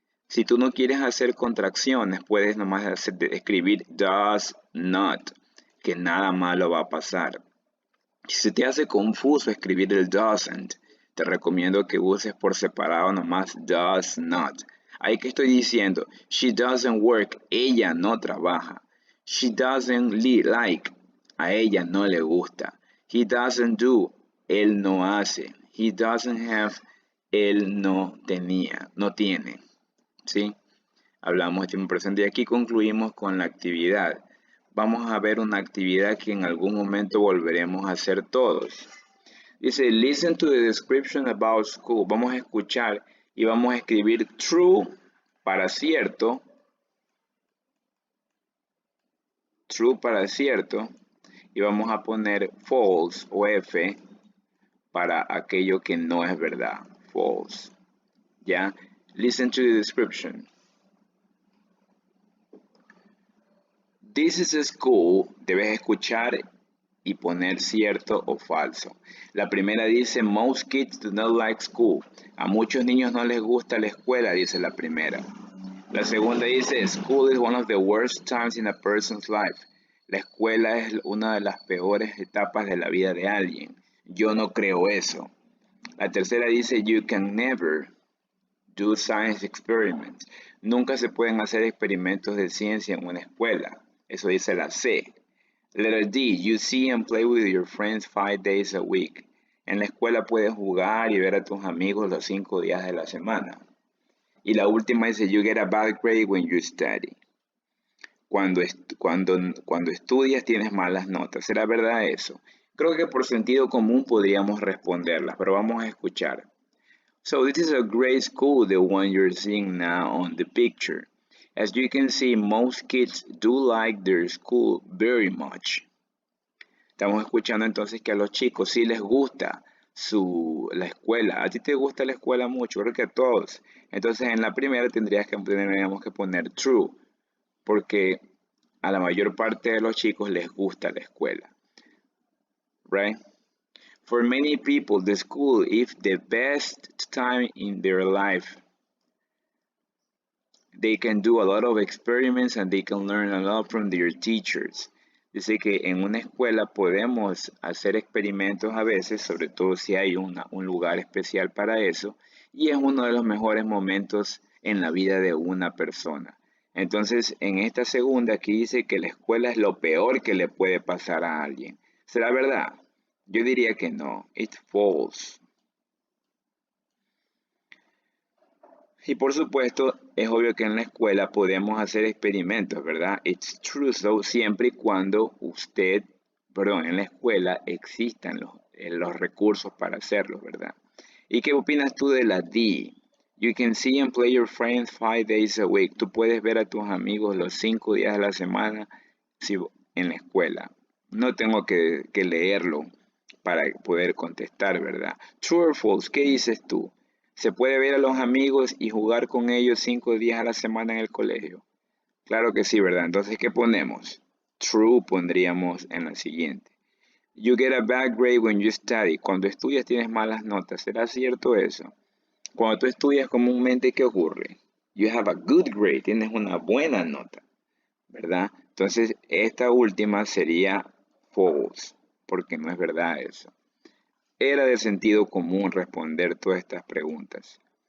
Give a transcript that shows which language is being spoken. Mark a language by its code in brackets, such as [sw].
[es] Si tú no quieres hacer contracciones, puedes nomás escribir [en] does not, [es] que nada malo va a pasar. Si se te hace confuso escribir el doesn't, te recomiendo que uses por separado nomás [en] does not. [es] Ahí que estoy diciendo, [en] she doesn't work, [es] ella no trabaja. [en] She doesn't like, [es] a ella no le gusta. [en] He doesn't do, [es] él no hace. [en] He doesn't have, [es] él no tenía, no tiene. ¿Sí? Hablamos de tiempo presente y aquí concluimos con la actividad. Vamos a ver una actividad que en algún momento volveremos a hacer todos. Dice, [en] listen to the description about school. [es] Vamos a escuchar y vamos a escribir true para cierto. True para cierto. Y vamos a poner false o F para aquello que no es verdad. [en] False. ¿Ya? Listen to the description. This is a school. [es] Debes escuchar y poner cierto o falso. La primera dice, [en] most kids do not like school. [es] A muchos niños no les gusta la escuela, dice la primera. La segunda dice, [en] school is one of the worst times in a person's life. [es] La escuela es una de las peores etapas de la vida de alguien. Yo no creo eso. La tercera dice, [en] you can never do science experiments. [es] Nunca se pueden hacer experimentos de ciencia en una escuela. Eso dice la C. [en] Letter D, you see and play with your friends 5 days a week. [es] En la escuela puedes jugar y ver a tus amigos los 5 días de la semana. Y la última dice, [en] you get a bad grade when you study. [es] Cuando estudias tienes malas notas. ¿Será verdad eso? Creo que por sentido común podríamos responderlas, pero vamos a escuchar. [en] So this is a great school, the one you're seeing now on the picture. As you can see, most kids do like their school very much. [es] Estamos escuchando entonces que a los chicos sí les gusta la escuela. ¿A ti te gusta la escuela mucho? Creo que a todos. Entonces en la primera tendríamos que poner true, porque a la mayor parte de los chicos les gusta la escuela. [en] Right? For many people, the school is the best time in their life. They can do a lot of experiments and they can learn a lot from their teachers. [es] Dice que en una escuela podemos hacer experimentos a veces, sobre todo si hay un lugar especial para eso, y es uno de los mejores momentos en la vida de una persona. Entonces, en esta segunda aquí dice que la escuela es lo peor que le puede pasar a alguien. ¿Será verdad? Yo diría que no. [en] It's false. [es] Y por supuesto, es obvio que en la escuela podemos hacer experimentos, ¿verdad? [en] It's true, so [es] siempre y cuando en la escuela existan los recursos para hacerlo, ¿verdad? ¿Y qué opinas tú de la D? [en] You can see and play your friends 5 days a week. [es] Tú puedes ver a tus amigos los 5 días de la semana en la escuela. No tengo que leerlo para poder contestar, ¿verdad? [en] True or false, [es] ¿qué dices tú? ¿Se puede ver a los amigos y jugar con ellos 5 días a la semana en el colegio? Claro que sí, ¿verdad? Entonces, ¿qué ponemos? True pondríamos en la siguiente. [en] You get a bad grade when you study. [es] Cuando estudias tienes malas notas. ¿Será cierto eso? Cuando tú estudias comúnmente, ¿qué ocurre? [en] You have a good grade. [es] Tienes una buena nota, ¿verdad? Entonces, esta última sería false, porque no es verdad eso. Era de sentido común responder todas estas preguntas.